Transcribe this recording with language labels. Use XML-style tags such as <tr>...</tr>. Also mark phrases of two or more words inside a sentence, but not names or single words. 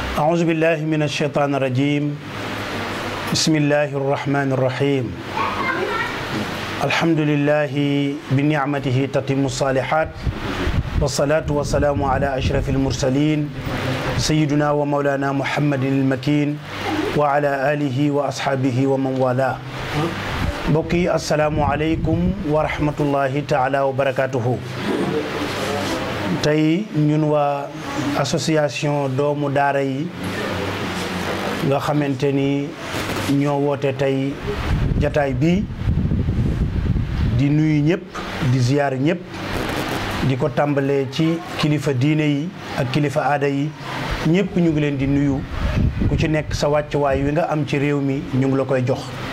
<ar>أعوذ بالله من الشيطان الرجيم بسم الله الرحمن الرحيم الحمد لله بنعمته تتم الصالحات والصلاة والسلام على أشرف المرسلين سيدنا ومولانا محمد المكين وعلى آله وأصحابه ومن والاه بقي السلام عليكم ورحمة الله تعالى وبركاته</ar> <wo>tey ñun waa association doomu daara yi nga xamante ni ñoo woote tey jataay bi di nuyu ñëpp di ziyaar ñëpp di ko tàmbalee ci kilifa diine yi ak kilifa aada yi ñëpp ñu ngi leen di nuyu ku ci nekk sa wàccuwaay wi nga am ci réew mi ñu ngi la koy jox</wo>